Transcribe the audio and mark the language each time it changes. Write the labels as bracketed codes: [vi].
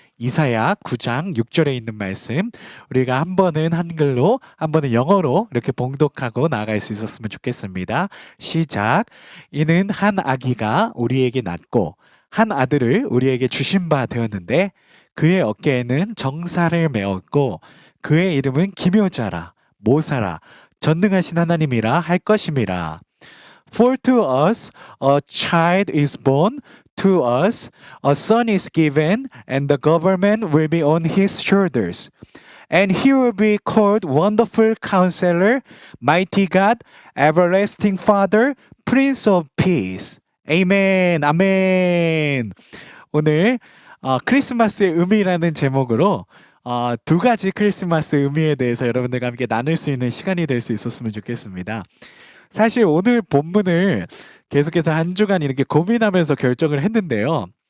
[ko] 이사야 9장 6절에 있는 말씀, 우리가 한 번은 한글로 한 번은 영어로 이렇게 봉독하고 나아갈 수 있었으면 좋겠습니다. 시작. 이는 한 아기가 우리에게 낳고 한 아들을 우리에게 주신 바 되었는데 그의 어깨에는 정사를 메었고 그의 이름은 기묘자라 모사라 전능하신 하나님이라 할 것임이라. [en] For to us a child is born, to us a son is given, and the government will be on his shoulders. And he will be called Wonderful Counselor, Mighty God, Everlasting Father, Prince of Peace. [ko] 아멘, 아멘. 오늘 크리스마스의 의미라는 제목으로 두 가지 크리스마스 의미에 대해서 여러분들과 함께 나눌 수 있는 시간이 될 수 있었으면 좋겠습니다. 사실 오늘 본문을 계속해서 한 주간 이렇게 고민하면서 결정을 했는데요.